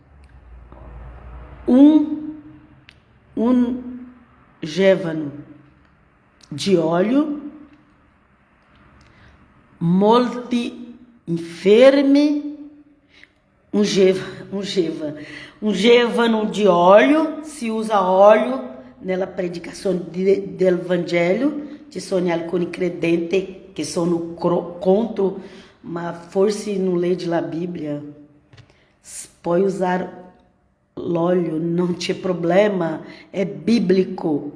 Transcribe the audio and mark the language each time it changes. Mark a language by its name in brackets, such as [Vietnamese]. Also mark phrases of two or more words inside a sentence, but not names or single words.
[Italian] Ungevano di olio molti infermi. Ungevano di óleo, si usa óleo nella predicazione del Vangelo. Ci sono alcuni credenti che sono contro, ma forse non legge la Bibbia. Puoi usare l'olio, non c'è problema, è biblico.